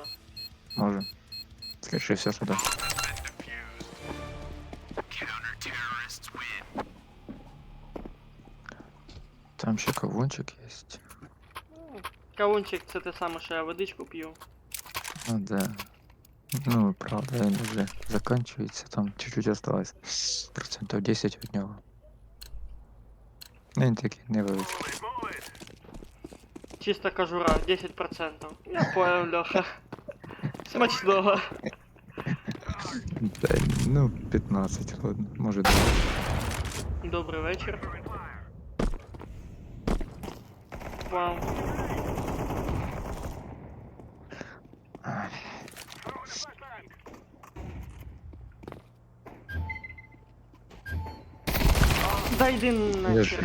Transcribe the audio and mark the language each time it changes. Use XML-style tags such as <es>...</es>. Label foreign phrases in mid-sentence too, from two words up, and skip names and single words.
<uk>Може. Скажи все сюди. Там ще кавунчик є. Кавунчик це те саме, що я водичку п'ю.</uk> <ru>Ну да.</ru> <uk>Ну, правда, він вже заканчується, там</uk> <ru>чуть-чуть осталось.</ru> <uk>Процентів 10 від нього. Ну, він такий невеликий.</uk> <en>Move it, move it.</en> <ru>Чисто кожура, 10%. Я понял, Леха. Смачного. Да, ну, 15, ладно, может 20.</ru> <uk>Добрий вечір. Вау. Да йди нахер.</uk>